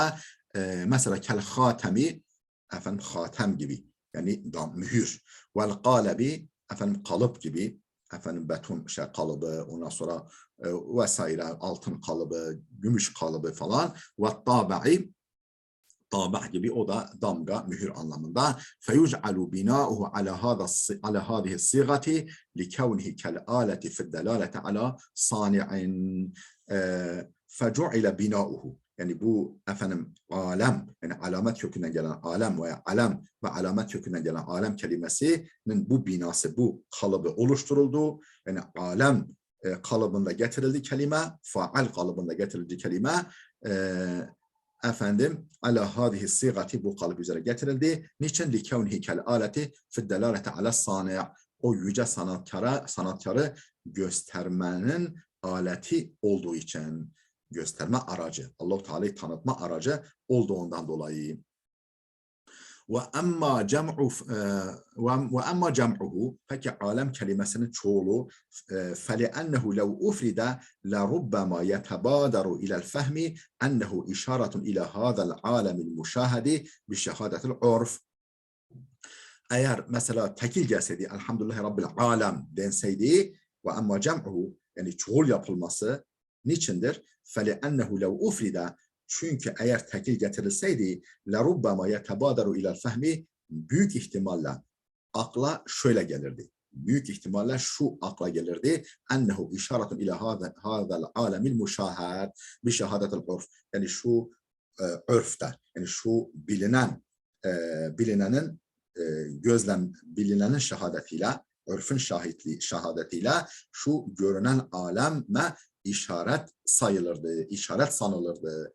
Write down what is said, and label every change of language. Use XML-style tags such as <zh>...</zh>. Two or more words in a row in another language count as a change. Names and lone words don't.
<tr>Mesela</tr> <ar>كالخاتم</ar> <tr>efendim hatem gibi yani mühür.</tr> <ar>والقالب</ar> <tr>efendim kalıp gibi efendim beton kalıbı ondan sonra vesaire altın kalıbı, gümüş kalıbı falan. Ve</tr> <ar>طابع طابع</ar> <tr>gibi o da damga, mühür anlamında.</tr> <ar>فَيُجْعَلُ بِنَاؤُهُ عَلَى هَذِهِ الصِّغَةِ لِكَوْنِهِ كَالْآلَةِ فِي الدَّلَالَةِ عَلَى صَانِعٍ فَجُعِلَ بِنَاؤُهُ</ar> <tr>yani bu efendim alem yani alamet kökünden gelen alem veya alem ve alamet kökünden gelen alem kelimesinin bu binası, bu kalıbı oluşturuldu. Yani alem kalıbında getirildi kelime, faal kalıbında getirildi kelime efendim</tr> <ar>على هذه الصيغة</ar> <tr>bu kalıp üzere getirildi. Niçin?</tr> <ar>لكونه كالآلة في الدلالة على صانع'</ar> <tr>o yüce sanatkarı göstermenin aleti olduğu için gösterme aracı. Allah-u Teala'yı tanıtma aracı olduğundan dolayı.</tr> <ar>وأما جمعه</ar> <tr>peki alem kelimesinin çoğulu</tr> <ar>فَلِأَنَّهُ لَوْ اُفْرِدَ لَرُبَّمَا يَتَبَادَرُ إِلَى الْفَهْمِ أَنَّهُ إِشَارَةٌ إِلَى هَذَا الْعَالَمِ الْمُشَاهَدِ بِشَهَادَةِ الْعُرْفِ</ar> <tr>eğer mesela tekil gelseydi</tr> <ar>الحمد لله رب العالم</ar> <tr>denseydi</tr> <ar>وأما جمعه</ar> <tr>yani çoğul yapılması niçindir?</tr> <ar>فَلِأَنَّهُ لَوْ اُفْرِدَ</ar> <tr>çünkü eğer tekil getirilseydi</tr> <ar>لَرُبَّمَا يَتَبَادَرُ إِلَى الْفَهْمِ</ar> <tr>büyük ihtimalle akla şöyle gelirdi. Büyük ihtimalle şu akla gelirdi.</tr> <ar>أنه إشارة إلى هذا العالم المشاهد بشهادة العرف.</ar> <tr>Yani şu örfte yani şu bilinenin bilinenin şehadetiyle, örfün şehadetiyle şu görünen aleme işaret sayılırdı, işaret sanılırdı.</tr>